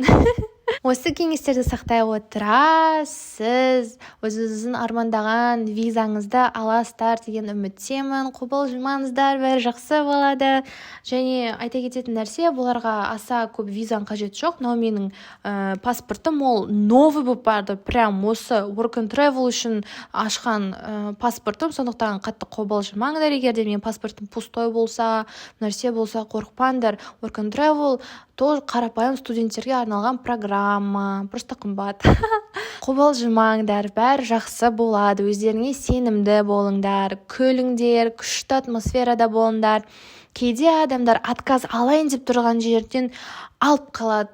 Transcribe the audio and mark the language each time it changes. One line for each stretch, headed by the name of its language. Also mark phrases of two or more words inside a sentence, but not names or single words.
Kazakh: Осы кеңестерді сақтай отыра, сіз өзіңіздің армандаған визаңызды аласыздар деген үміттемін. Қобалжымаңыздар, бәрі жақсы болады. Және айта кететін нәрсе, бұларға аса көп визаң қажет жоқ. Но менің паспортым ол новый болып барды. Прям осы
English: work and travel
Kazakh: үшін ашқан паспортым. Сондықтан қатты қобалжымаңдар, егер де менің паспортым пустой болса, нәрсе болса, қорықпаңдар.
English: Work and travel
Kazakh: тоже қарапайым студенттерге арналған программа, просто қымбат. Қобалжымаңдар, бәрі жақсы болады. Өздеріңе сенімді болыңдар, күліңдер, күшті атмосферада болыңдар. Кейде адамдар отказ алайын деп тұрған жерден алып қалады.